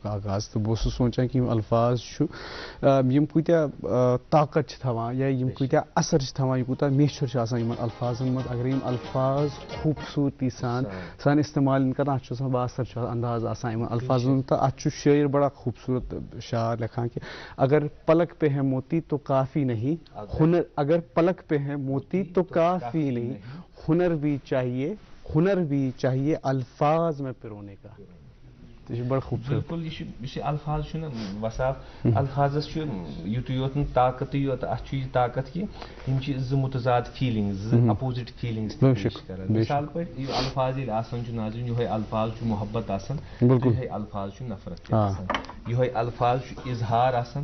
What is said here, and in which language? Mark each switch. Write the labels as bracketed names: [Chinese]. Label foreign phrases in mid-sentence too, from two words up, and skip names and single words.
[Kashmiri] آغاز تہٕ بہٕ اوسُس سونٛچان کہِ یِم الفاظ چھُ یِم کۭتیاہ طاقت چھِ تھاوان یا یِم کۭتیاہ اثر چھِ تھاوان یہِ کوٗتاہ میچھر چھُ آسان یِمن الفاظن منٛز اگر یِم الفاظ خوٗبصوٗرتی سان استعمال یِن کران اتھ چھُ آسان باثر چھُ انداز آسان یِمن الفاظن منٛز تہٕ اتھ چھُ شٲعر بڑا خوٗبصوٗرت شعر لیکھان کہِ [Urdu] اگر پلک پہ ہے موتی تو کافی نہیں ہنر اگر پلک پہ ہے موتی تو کافی نہیں ہنر بھی چاہیے الفاظ میں پرونے کا بڑا خوبصوٗرت [Kashmiri] بالکل یہ الفاظ چھُ نہ وساب الفاظس چھُ یُتُے یوت نہٕ طاقتٕے یوت اتھ چھُ یہِ طاقت کہِ یِم چھِ زٕ مُتضاد فیٖلِنٛگز زٕ [English] opposite feelings [Kashmiri] پیش کران مثال پٲٹھۍ یہِ الفاظ ییٚلہِ آسان چھُ ناظریٖن یِہوے الفاظ چھُ محبت آسان یِہوے الفاظ چھُ نفرت تہِ آسان یِہوے الفاظ چھُ اظہار آسان